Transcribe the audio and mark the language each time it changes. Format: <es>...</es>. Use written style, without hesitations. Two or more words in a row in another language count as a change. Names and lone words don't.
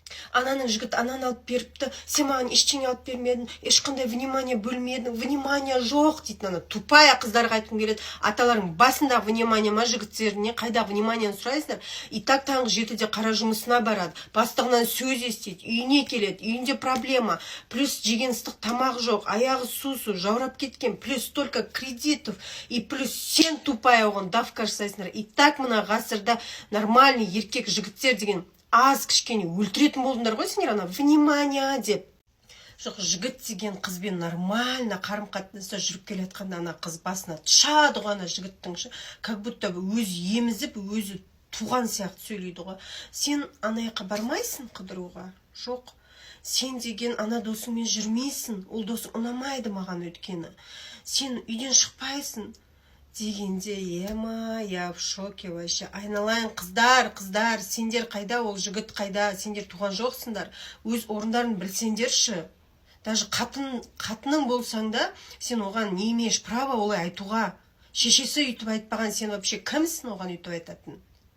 <kk>ананың жігіт ананы алып беріпті, сен маған ештеңе алып бермедің, ешқандай внимание бөлмедің, внимание жоқ дейді. Ана тупая қыздарға айтқым келеді. Аталарың басында внимание ма жігіттеріне, қайда внимание сұрайсыздар?</kk> <ru>И так</ru> <kk>таңғы 7-де қара жұмысына барады, бастығынан сөз естейді, үйіне келеді, үйінде проблема, плюс жеген ыстық тамақ жоқ, аяғы су жаурап кеткен,</kk> <ru>плюс столько кредитов, и плюс</ru> <kk>сен тупая оған давка жасайсыңдар.</kk> <ru>И так</ru> <kk>мына ғасырда нормальный еркек жігіттер деген аз кішкене өлтіретін болдыңдар ғой сендер, ана внимание деп. Жоқ, жігіт деген қызбен нормально қарым-қатынаста жүріп келе жатқанда ана қыз басына тұшады ғой, ана жігіттің,</kk> <ru>как будто</ru> <kk>өзі емізіп, өзі туған сияқты сөйлейді ғой. Сен ана жаққа бармайсың қыдыруға? Жоқ. Сен деген ана досыңмен жүрмейсің, ол досың ұнамайды маған өткені. Сен үйден шықпайсың дегенде, ема,</kk> <ru>я в шоке вообще.</ru> <kk>Айналайын қыздар, сендер қайда, ол жігіт қайда, сендер туған жоқсыңдар. Өз орындарын білсеңдерші. Даже қатының болсаң да, сен оған</kk> <ru>не имеешь права</ru> <kk>олай айтуға. Шешесі үйтіп айтпаған, сен вообще кімсің оған үйтіп айтатын?</kk>